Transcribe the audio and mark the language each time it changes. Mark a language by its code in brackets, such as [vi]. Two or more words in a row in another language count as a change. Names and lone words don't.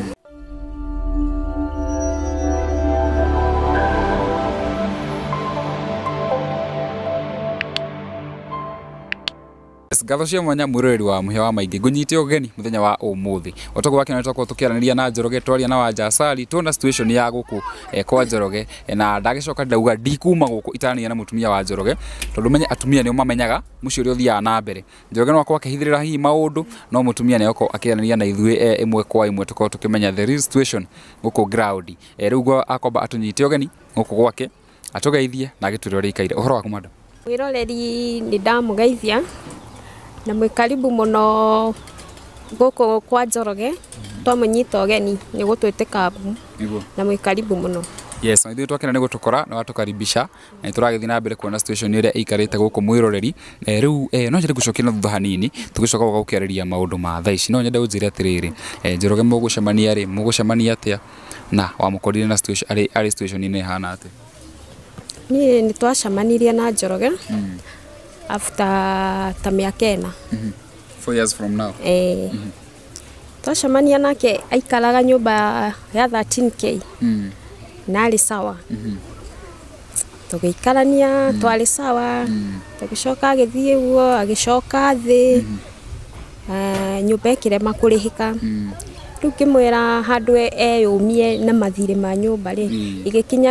[ki] Gatho cia mwanya mwiroreri wa muhe wa maingi ngunyite ugeni muthenya wa umuthi otogo wake na toko tukiaraniria na Njoroge twaria na Wanja Asali tuona situation ya guku kwa Njoroge na ndagicoka ndauga ndikuma guku itarania na mutumia wa Njoroge tondu menye atumia nio mamenyaga mucio uri uthia na mbere Njoroge no kwake hithirira hi maundu no mutumia ni yoko akiarania na ithui imwe kwa imwe toko tukimenya [en] the real situation [ki] guku ground riu akomba atunyite ugeni guku gwake atugeithie na gitwiro rikaire uhoro waku madam wiroreri ni ndamugeithia na mwe karibu muno goko kwa Njoroge twamunyita ugeni ni gutwite kabu na mwe karibu muno. Yes, ithu twakena ni gutukora na watukaribisha na turagithii na mbere kuona situation ire ikarite guku mwiroreri riu no njire gucokia na thutha hanini tugicoka gukiarĩria maundu ma thaa ici no nyende unjire atiriri Njoroge mugucemania ri mugucemania atia na wamukorire na situation ari situation ine hana atia ni twacemanirie na Njoroge after ta miaka 4 [en] years from now [ki] twacemania nake aikaraga nyumba ya 13k na ali sawa tugiikarania twali sawa tugicoka agithie uo agicoka thi nyumba ikirema kurihika riu kimwira handu eyumie na mathire ma nyumba ri igikinya